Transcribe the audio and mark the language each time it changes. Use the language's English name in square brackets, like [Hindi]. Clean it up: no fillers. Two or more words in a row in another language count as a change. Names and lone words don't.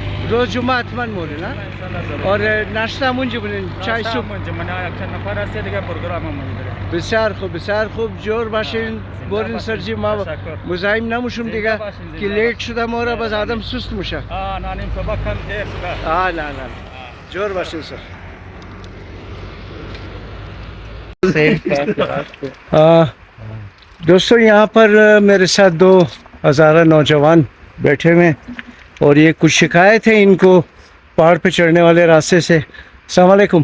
[Hazaragi] روز جمعه حتما موری نه؟ اور ناشته مونجا بودین؟ چای صبح مونجا من یک نفر است دیگه پروگرام مونجا. بسیار خوب. جور باشین. بورین سرجی ما مزاحم نموشم دیگه که لیت شده مورا باز آدم سست میشه. نانیم صبح کم دیر شده. نه جور باشین سر. [Urdu] دوستو یہاں پر میرے ساتھ 2 ہزارہ نوجوان بیٹھے ہوئے اور یہ کچھ شکایت ہے ان کو پہاڑ پہ چڑھنے والے راستے سے. [Arabic] السلام علیکم.